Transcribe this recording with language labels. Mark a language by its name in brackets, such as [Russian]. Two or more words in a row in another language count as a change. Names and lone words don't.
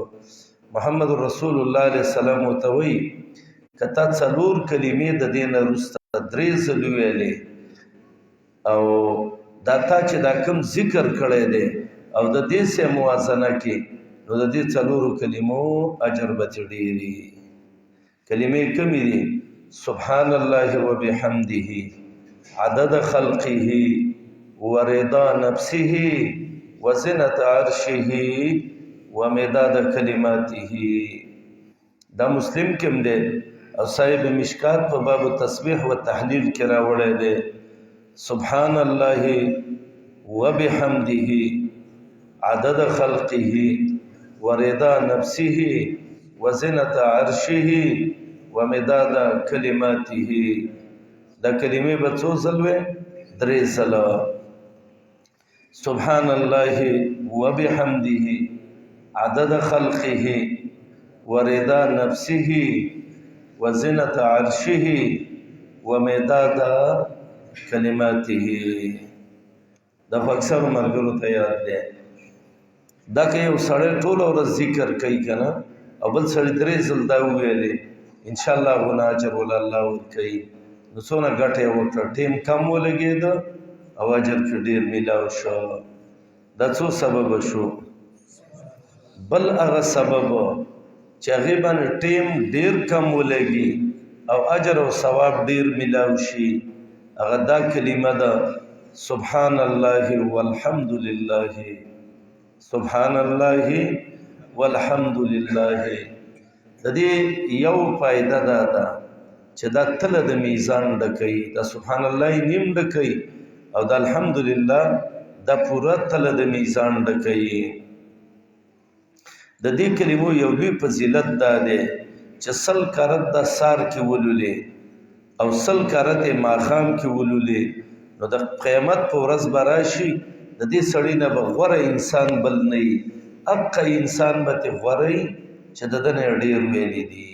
[Pashto] محمد رسول الله [Arabic] علیه السلام [Pashto] ورته وایي که تا څلور کلمې د دې نه وروسته 3 ځلې ویلې او دا تا چې دا کوم ذکر کړی دی او د دې سره موازنه کې، نو د دې څلورو کلمو اجر به ترې ډېري. کلمې کومې دي؟ [Arabic] سبحان الله وبحمده عدد خلقه ورضا نفسه وزنة عرشه ومداد کلماته. [Pashto] دا مسلم کې هم دی او صاحب مشکات په باب تسبیح و تحلیل کې راوړی دی. [Arabic] سبحان الله وبحمده عدد خلقه ورضا نفسه وزنة عرشه ومداد کلماته. [Pashto] دا کلمې به څو ځل وې؟ 3 ځله. [Arabic] سبحان الله وبحمده عدد خلقه ورضا نفسه وزنة عرشه ومداد کلماته. [Pashto] دا خو اکثر ملګرو ته یاد دی. دا که یو سړی ټوله ورځ ذکر کوي که نه او بل سړی 3 ځل دا وویلې، انشاءالله هغونه اجر ول الله ورکوي. نو څونه ګټه یې وکړه، ټیم کم ولګېده او اجر پرې ډېر میلاو شو. دا څو سببه شو. بل هغه سبب چې هغې باندې ټیم ډېر کم ولګي او اجر او ثواب ډېر میلاو شي، هغه دا کلمه ده [Arabic] سبحان الله والحمد لله. سبحان الله والحمد لله. [Pashto] د دې یو فائدہ دا ده چې دا تله د میزان ډکوي، دا [Arabic] سبحان الله [Pashto] نیم ډکوي او دا الحمدلله دا پوره تله د میزان ډکوي. د دې کلمو یو لوی فضیلت دا دی چې 100 کرت د سار کې ولولې او 100 کرت ماښام کې ولولې، نو د قیامت په ورځ به راشي د دې سړي نه به غوره انسان بل نه وي، حقه انسان به ترې غوره وي چې د ده نه یې ډېر ویلي دي.